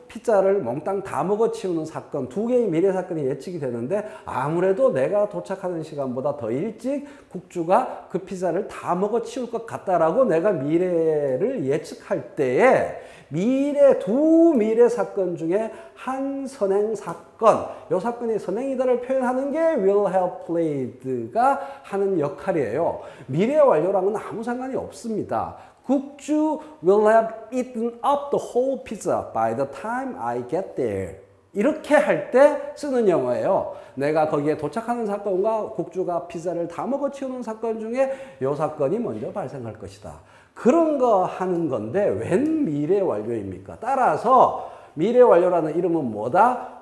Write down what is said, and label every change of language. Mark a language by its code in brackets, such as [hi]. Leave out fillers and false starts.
[ko] 피자를 몽땅 다 먹어치우는 사건, 두 개의 미래 사건이 예측이 되는데 아무래도 내가 도착하는 시간보다 더 일찍 국주가 그 피자를 다 먹어치울 것 같다라고 내가 미래를 예측할 때에 두 미래 사건 중에 한 선행 사건, 이 사건이 선행이다를 표현하는 게 will have played가 하는 역할이에요. 미래 완료랑은 아무 상관이 없습니다. [en] 국주 will have eaten up the whole pizza by the time I get there. [ko] 이렇게 할 때 쓰는 영어예요. 내가 거기에 도착하는 사건과 국주가 피자를 다 먹어치우는 사건 중에 이 사건이 먼저 발생할 것이다. 그런 거 하는 건데 웬 미래 완료입니까? 따라서 미래 완료라는 이름은 뭐다?